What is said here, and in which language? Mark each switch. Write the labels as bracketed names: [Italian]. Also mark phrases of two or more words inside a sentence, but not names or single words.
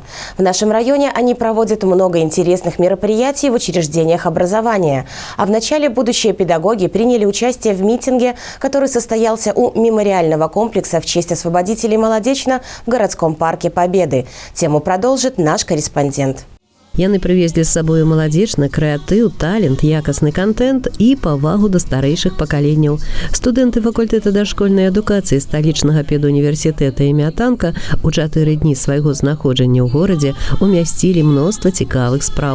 [Russian] В нашем районе они проводят много интересных мероприятий в учреждениях образования. А в начале будущие педагоги приняли участие в митинге, который состоялся у мемориального комплекса в честь освободителей Молодечна в городском парке Победы. Тему продолжит наш корреспондент. [Belarusian] Яны прывезлі з сабою маладзечна, крэатыў, талент, якасны контент і павагу да старэйшых пакаленняў. Студэнты факультэта дашкольнай адукацыі сталічнага педуніверсітэта імя Танка у 4 дні свайго знаходжання ў горадзе умясцілі мноства цікавых спраў.